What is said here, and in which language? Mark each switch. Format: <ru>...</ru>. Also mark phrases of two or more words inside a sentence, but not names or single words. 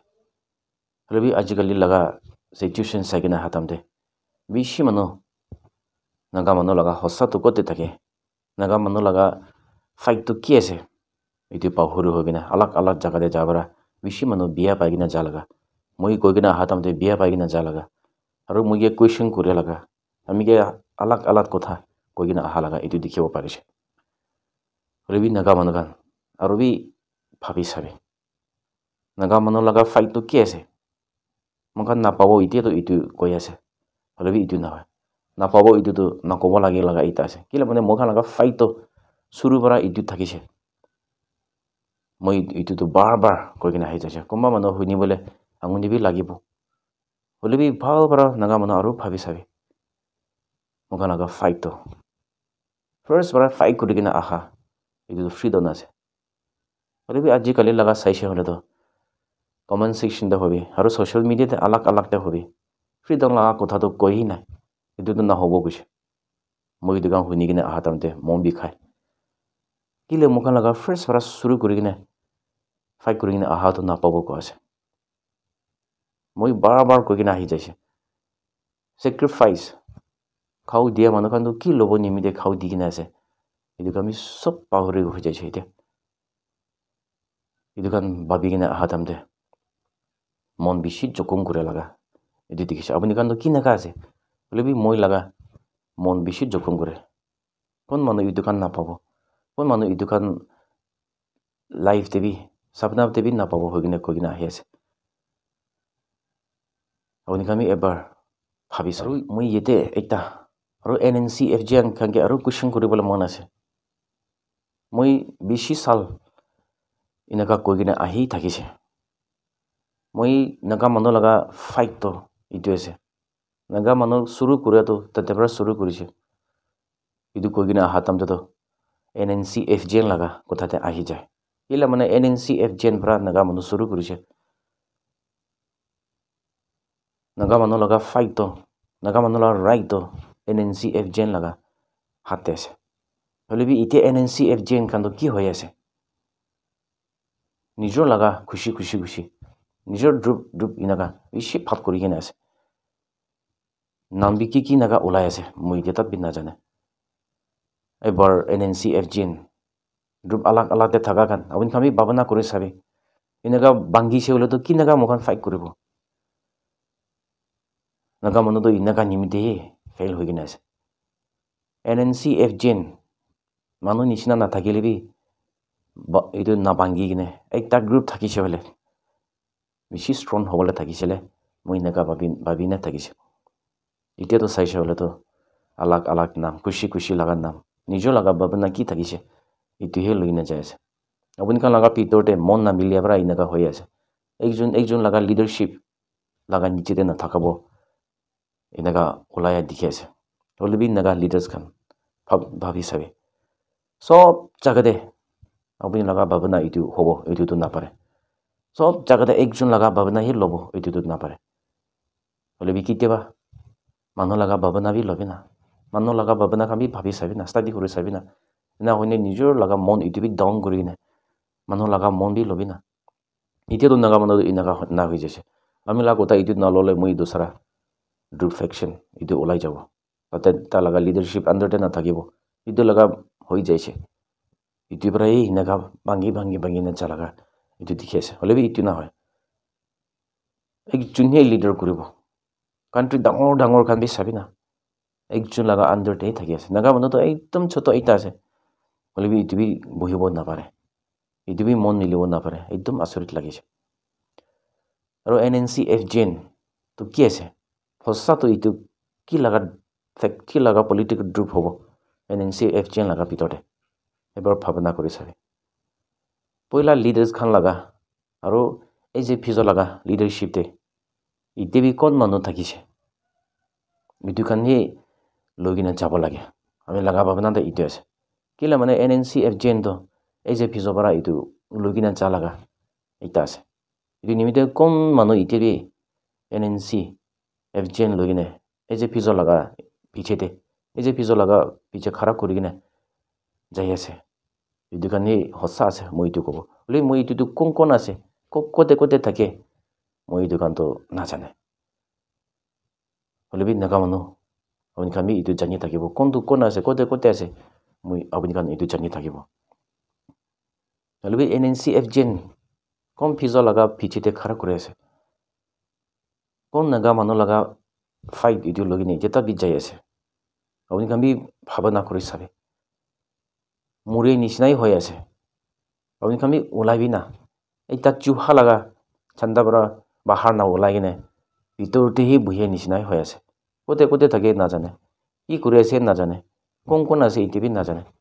<nag>Aru bi ajikali laga situation sagina hatamde bishi manu naga manu laga hossa to kote thake naga manu laga fight to ki ase itu pahuru hogina alak alak jaga de jabara bishi manu biya paigina jalaga moi koigina hatamde biya paigina jalaga aru moi ge question kore laga ami ge alak alak kotha koigina aha laga itu dikhibo parise. Aru bi naga manu kan aru bi bhabi sabe naga manu laga fight to ki ase mokan na pabo ite to itu koi ase hole bi itu na hoy na pabo itu to na kobo lagi laga ita ase kila mane mokan laga fight to suru bara itu thakise moi itu to bar koigina hai jase kumba manu huini bole anguni bi lagibo hole bi bhal bara naga manu aru bhabi sabe mokan laga fight to first bara fight kurigina aha itu to freedom ase hole bi aji kali laga saise hole to</nag> <en>comment section</en> <nag>da hobi aru</nag> <en>social media</en> <nag>te alak alak te hobi freedom laga kotha to koi nai itu to na hobo kuche moi itu kan huini gina aha tamte mon bi khai kile mokan laga first bara suru kurigina fight kurigina aha to na pabo ko ase moi bar koigina hi jaise sacrifice khau dia manu kan to ki lobo nimide khau digina ase itu kami sob pahuri ho jaise ite itu kan babigina aha tamte mon bishi jokon kure laga itu dikise apuni kan to ki naga ase hole bi moi laga mon bishi jokon kure kon manu itu kan na pabo kon manu itu kan life te bi sapna te bi na pabo hogina koigina ahi ase apuni kami ebar bhabi saru moi yete ekta aru NNC FJ kan ke aru question kuribole mon ase moi bishi sal inaka koigina ahi thakise moi naga manu laga fight to itu ase naga manu suru kure to tate bara suru kurise itu koigina aha tamte to NNC FJ laga kotha te ahi jay ila mane NNC FJ bara naga manu suru kurise naga manu laga fight to naga manu laga right to NNC FJ laga hatte ase hole bi ite NNC FJ kan to ki hoi ase nijor laga khushi nijor drup inaga bishi phat kuri gina ase nambi ki naga ulai ase moi deta bin na jane ebar NNC FJ drup alak alak te thaga kan abun kami babana kuri sabe inaga bangi se hole to ki naga mokan fight kuribo naga manu to inaga nimide fail hoi gina ase NNC FJ manu nishina na thakile bi itu na bangi gine ekta group thakise hole bishi strong hobole thakisele moi naga babina thakise ite to saise hole to alak alak nam kushi laga nam nijo laga babana ki thakise itu he loina jai ase apuni kan laga pitorte mon na milia bara inaka hoi ase ekjon laga leadership laga niche de na thakabo inaka ulaya dikhi ase holebi naga leaders kan bhabi sabe sob jagade apuni laga babana itu hobo itu to na pare sob jagade ekjon laga babana hi lobo itu to na pare holebi kiteba manu laga babana bi lobina manu laga babana kan bi bhabi sabe na study kori sabe na na hoine nijor laga mon itu bi down kori na manu laga mon bi lobina ite to naga manu inaka na hoi jese ami laga kota itu na lole moi dusara</nag> <en>group faction</en> <nag>itu ulai jabo tate ta laga</nag> <en>leadership under</en> <nag>te na thakibo itu laga hoi jaise itu bara ei naga bangi na chalaga itu dikhi ase holebi itu na hoy ekjon he leader koribo country dangor kan bi sabina ekjon laga under te thaki ase naga manu to ekdom choto eta ase holebi itu bi bohibo na pare itu bi mon milibo na pare ekdom asorit lagise aro NNC-FGN to ki ase hossa to itu ki laga</nag> <en>political group</en> <nag>hobo NNC-FGN laga pitote ebar bhabana kori sabe poila leaders khan laga aro ei je phizo laga leadership te ite bi kon manu thakise mitu khan he logina jabo lage ami laga bhabana te itu ase kila mane NNC-FGN to ei je phizo bara itu logina jalaga eta ase itu nimite kon manu ite bi NNC-FGN logine ei je phizo laga pichete ei je phizo laga piche khara korigine jai ase itu kan he hossa ase moi itu kobo le moi itu kon ase kote thake moi itu kan to na jane holebi naga manu apuni kan bi itu jani thakibo kon ase kote ase moi apuni kan itu jani thakibo holebi NNC-FGN kon phizo laga pichete khara kore ase kon naga manu laga fight itu logine jeta bi jai ase apuni kan bi bhabana kori sabe mure nisnai hoi ase apuni kan bi ulai bi na eta chuha laga chanda bara bahar na ulai gine pitor te hi buhe nisnai hoi ase kote thake na jane ki kore ase na jane kon ase ite bi na jane</nag>